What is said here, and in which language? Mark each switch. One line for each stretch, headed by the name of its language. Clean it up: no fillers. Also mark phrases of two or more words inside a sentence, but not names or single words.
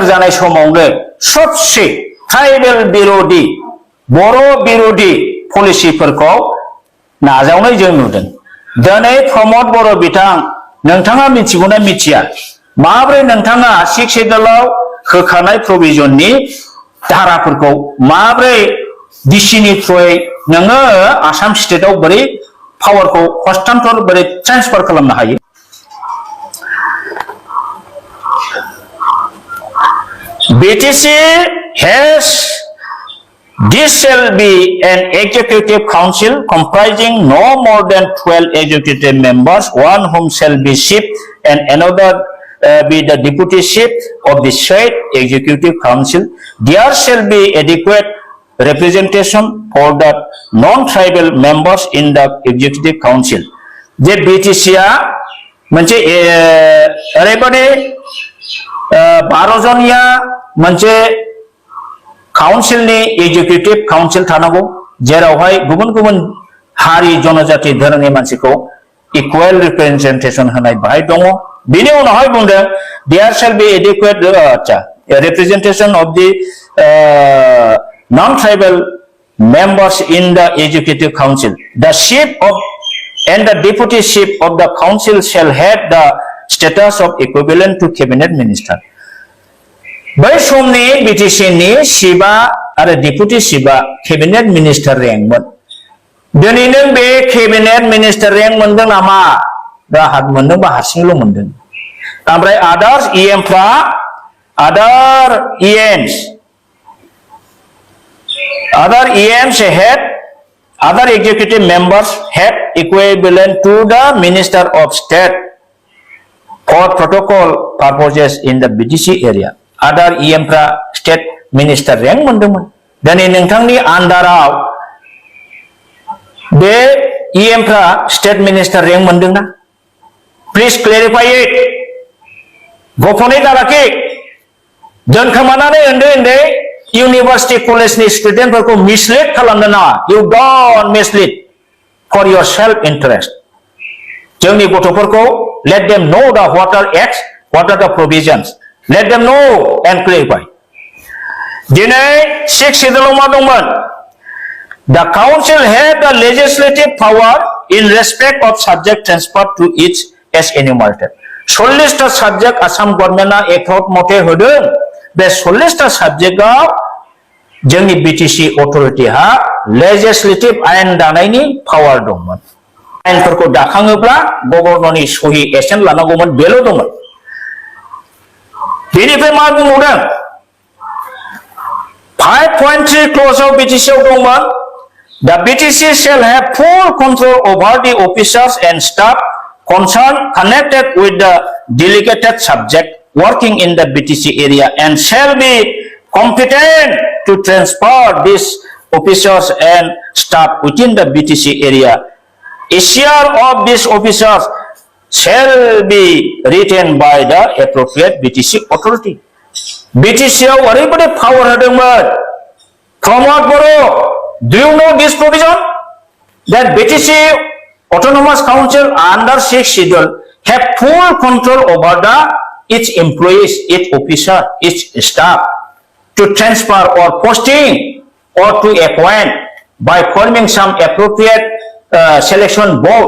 Bodo: जानाय समावनो सबसे ट्राइबेल बिरोधी बर' बिरोधी पलिसिफोरखौ नाजावनाय जों नुदों दिनै प्रमद बर' बिथां नोंथाङा मिथिगौना मिथिया माब्रै नोंथाङा 6 शेड्यूलाव होखानाय प्रोविजननि धाराफोरखौ माब्रै डिसिनि थ्रुयै नोङो आसाम स्टेटआव बोरै पावारखौ हस्तान्तर बोरै ट्रान्सफार खालामनो हायो
English: BTC has this shall be an executive council comprising no more than 12 executive members one whom shall be chief and another be the deputy chief of the said executive council there shall be adequate representation for the non-tribal members in the executive council.
Bodo: जे BTC मोनसे ओरैबादि 12 जनिया मोनसे काउन्सिलनि
English: executive council
Bodo: थानांगौ जेरावहाय गुबुन गुबुन हारि जनजाति धोरोमनि मानसिखौ
English: equal representation
Bodo: होनाय बाहाय दङ बिनि उनावहाय बुंदों
English: there shall be adequate representation of the non-tribal members in the executive council. The chief of and the deputy chief of the council shall have the status of equivalent to cabinet minister.
Bodo: बै समनि BTC नि चिफआ आरो deputy चिफआ
English: cabinet minister
Bodo: रेंकमोन दिनै नों बे cabinet minister रेंक मोनदों नामा दा हात मोनदोंबा हारसिंल' मोनदों ओमफ्राय आदार्स EMफ्रा
English: other EMs had Other executive members have equivalent to the Minister of State for protocol purposes in the BTC area.
Bodo: Other EMFRA
English: State Minister rank
Bodo: मोनदोंमोन. दिनै नोंथांनि आन्दाराव बे EMFRA
English: State Minister rank
Bodo: मोनदोंना?
English: Please clarify it.
Bodo: गोपनै दालाखि दोनखोमानानै उन्दै University College ni student फोरखौ mislead खालामनो नाङा.
English: You don't mislead for your self-interest.
Bodo: जोंनि गथ'फोरखौ
English: let them know the what are acts, what are the provisions. Let them know and clarify.
Bodo: दिनै 6 schedule मा दंमोन?
English: The council had the legislative power in respect of subject transferred to each as enumerated.
Bodo: 40 टा subject आसाम गभर्नमेन्टआ एक्ट मथे होदों. बे 40 टा साबजेक्टआव जोंनि बीटीसी अथरिटिहा लेजिस्लेटिभ आयेन दानायनि पावार दंमोन. आयेनफोरखौ दाखाङोब्ला गभर्नरनि सहि एसेन्ट लानांगौमोन बेल' दंमोन. बेनिफ्राय मा बुंबावदों? 5.3 क्ल'जआव बीटीसीआव दंमोन.
English: The BTC shall have full control over the officers and staff concerned connected with the delegated subject working in the BTC area and shall be competent to transfer these officers and staff within the BTC area. A share of these officers shall be retained by the appropriate BTC authority.
Bodo: BTC ओरैबायदि power होदोंमोन.
English: Pramod Boro, do you know this provision? That BTC Autonomous Council under 6 schedule have full control over its employees, its officer, its staff to transfer or posting or to appoint by forming some appropriate selection board.